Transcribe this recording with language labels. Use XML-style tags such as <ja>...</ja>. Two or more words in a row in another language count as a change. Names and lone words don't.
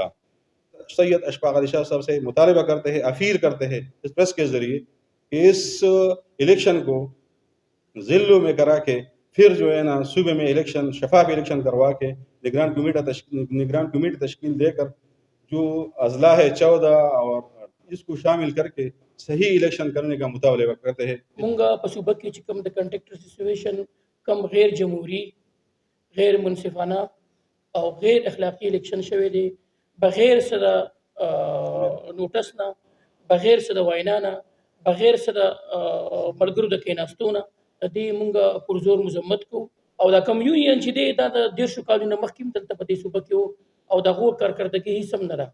<ur>سید اشفاق علی شاہ صاحب سے مطالبہ کرتے ہیں، اپیل کرتے ہیں اس پریس کے ذریعے کہ اس الیکشن کو ضلعوں میں کرا کے پھر جو ہے نا صوبے میں الیکشن شفاف الیکشن کروا کے نگران کمیٹی تشکیل دے کر جو اضلاع ہے 14 اور اس کو شامل کر کے صحیح الیکشن کرنے کا مطالبہ کرتے ہیں.</ur> <ps>مونږه په صوبه کې چې کوم د کنټریکټر اسوسییشن کم غیر جمهوری، غیر منصفانه او غیر اخلاقی الیکشن شوی دی بغیر څه د نوټس نه، بغیر څه د وینا نه، بغیر څه د ملګرو د کېناستو نه د دې مونږه پرزور مذمت کوو. او دا کوم یونین چې دی دا د 10 کالونو مخکې هم دلته په دې صوبه کې وو او د هغو کارکردګي هېڅ هم نه ده.</ps>